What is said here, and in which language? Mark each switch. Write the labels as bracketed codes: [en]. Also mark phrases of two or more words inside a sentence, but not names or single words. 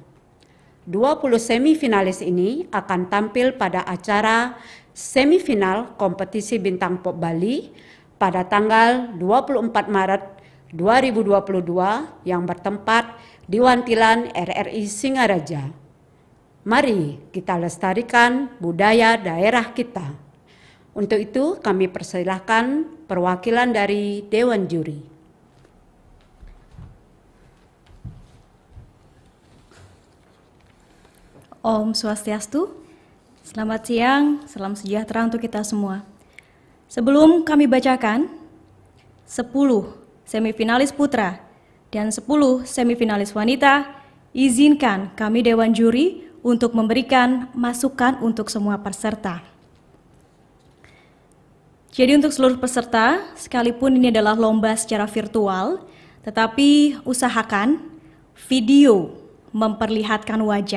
[id] 20 semifinalis ini akan tampil pada acara semifinal kompetisi Bintang Pop Bali pada tanggal 24 Maret 2022 yang bertempat di Wantilan RRI Singaraja. Mari kita lestarikan budaya daerah kita. Untuk itu kami persilahkan perwakilan dari Dewan Juri. [ban] Om Swastiastu, [id] selamat siang, salam sejahtera untuk kita semua. Sebelum kami bacakan 10 semifinalis putra dan 10 semifinalis wanita, izinkan kami Dewan Juri untuk memberikan masukan untuk semua peserta. Jadi untuk seluruh peserta, sekalipun ini adalah lomba secara virtual, tetapi usahakan video memperlihatkan wajah.